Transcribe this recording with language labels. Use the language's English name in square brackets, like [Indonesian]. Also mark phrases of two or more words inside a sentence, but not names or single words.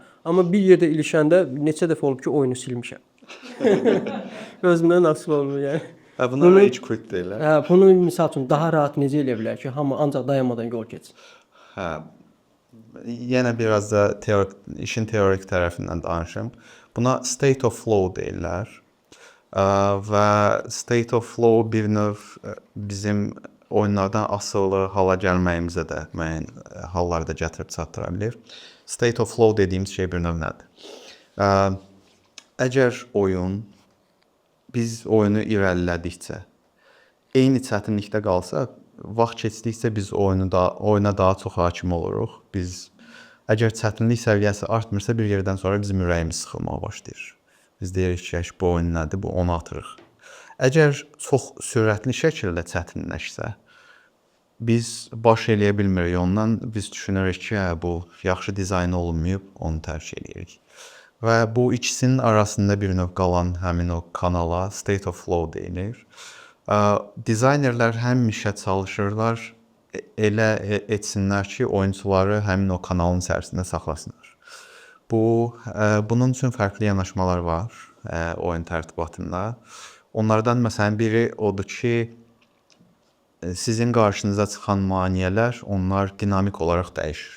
[Azerbaijani] Amma bir yerdə ilişəndə neçə dəfə olub ki oyunu silmişəm. Özümdən asılı olmur yəni. Buna [English] rage quit [Azerbaijani] deyirlər. Bunu misal üçün daha rahat necə eləyə bilər ki, hamı ancaq dayanmadan yol keçsin. Yenə biraz da işin teorik tərəfindən danışım. Buna [English] state of flow [Azerbaijani] deyirlər. Və [English] state of flow [Azerbaijani] bir növ bizim oyunlardan asılı hala gəlməyimizə də müəyyən hallarda gətirib çatdıra bilər. [English] State of flow [Azerbaijani] dediyimiz şey bir növ nədir? Əgər biz oyunu irəlilədikcə eyni çətinlikdə qalsa, vaxt keçdikcə biz oyuna daha çox hakim oluruq. Əgər çətinlik səviyyəsi artmırsa, bir yerdən sonra bizim ürəyimiz sıxılmağa başlayır. Biz deyirik ki, bu oyun nədir, bu onu atırıq. Əgər çox sürətli şəkildə çətinləşsə, biz baş eləyə bilmirik ondan. Biz düşünürük ki, hə, bu yaxşı dizayn olunmayıb, onu tərk eləyirik. Və bu ikisinin arasında bir növ qalan həmin o kanala [English] state of flow [Azerbaijani] deyilir. Dizaynerlər həmişə çalışırlar elə etsinlər ki, oyunçuları həmin o kanalın içərisində saxlasınlar. Bunun üçün fərqli yanaşmalar var oyun tərtibatında. Onlardan məsələn biri odur ki, sizin qarşınıza çıxan maneələr, onlar dinamik olaraq dəyişir.